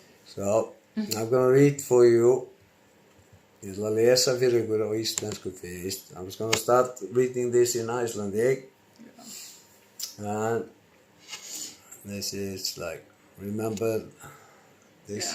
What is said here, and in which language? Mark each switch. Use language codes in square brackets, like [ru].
[en] So, I'm going to read for you. [is] Ég ætla að lesa fyrir ykkur á íslensku fyrst. [en] I'm just going to start reading this in Icelandic. And this is like, remember this?